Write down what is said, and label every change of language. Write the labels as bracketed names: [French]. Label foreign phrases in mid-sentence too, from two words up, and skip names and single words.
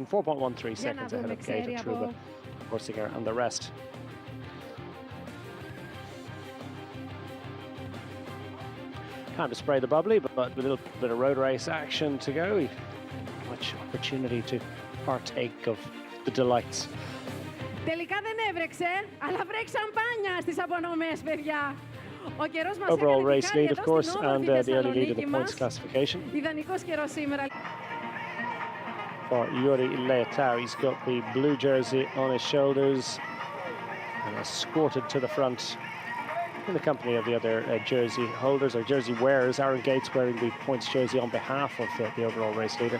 [English] 4.13 seconds ahead of Gaeta, Truba, Orsinger and the rest. Time to spray the bubbly, but with a little bit of road race action to go. Much opportunity to partake of the delights. [Greek] Τελικά δεν έβρεξε, αλλά βρέξει σαμπάνια στις απονομές, παιδιά. [English] Overall race lead, of course, and the early lead in the points classification. [Greek] Ιδανικός καιρός σήμερα. [English] For Yuri Leitao, he's got the blue jersey on his shoulders and escorted to the front in the company of the other jersey holders or jersey wearers. Aaron Gates wearing the points jersey on behalf of the overall race leader.